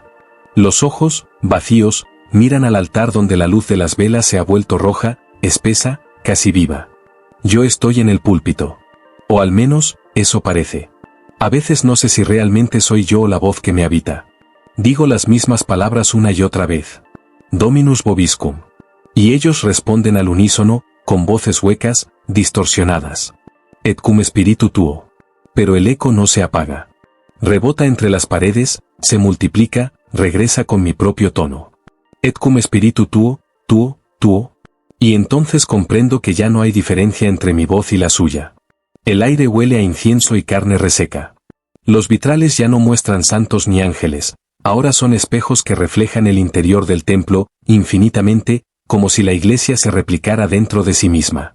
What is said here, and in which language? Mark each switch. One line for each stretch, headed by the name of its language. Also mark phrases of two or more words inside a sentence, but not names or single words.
Spanish: Los ojos, vacíos, miran al altar donde la luz de las velas se ha vuelto roja, espesa, casi viva. Yo estoy en el púlpito. O al menos, eso parece. A veces no sé si realmente soy yo o la voz que me habita. Digo las mismas palabras una y otra vez.
Latin: Dominus vobiscum.
Spanish: Y ellos responden al unísono, con voces huecas, distorsionadas.
Latin: Et cum spiritu tuo.
Spanish: Pero el eco no se apaga. Rebota entre las paredes, se multiplica, regresa con mi propio tono.
Latin: Et cum spiritu tuo, tuo, tuo.
Spanish: Y entonces comprendo que ya no hay diferencia entre mi voz y la suya. El aire huele a incienso y carne reseca. Los vitrales ya no muestran santos ni ángeles, ahora son espejos que reflejan el interior del templo, infinitamente, como si la iglesia se replicara dentro de sí misma.